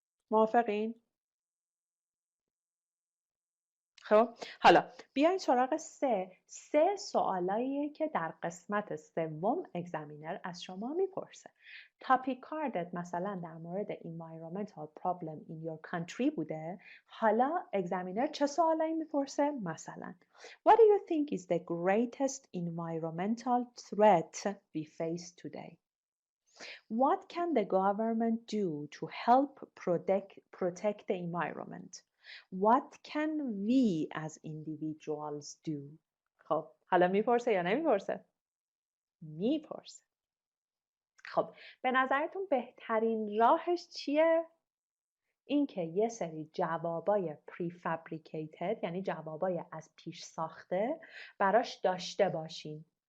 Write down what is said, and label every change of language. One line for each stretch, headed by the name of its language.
Persian: موافقین؟ خب حالا بیاین سراغ سه سوالاییه که در قسمت سوم اگزامینر از شما میپرسه. تاپیک کاردت مثلا در مورد
English: environmental problem in your country
Persian: بوده. حالا اگزامینر چه سوالایی میپرسه؟ مثلا
English: What do you think is the greatest environmental threat we face today? What can the government do to help protect the environment? What can we as individuals do?
Persian: خب حالا میپرسه یا نمیپرسه؟ میپرسه. خب به نظرتون بهترین راهش چیه؟ اینکه یه سری جوابای prefabricated یعنی جوابای از پیش ساخته براش داشته باشین.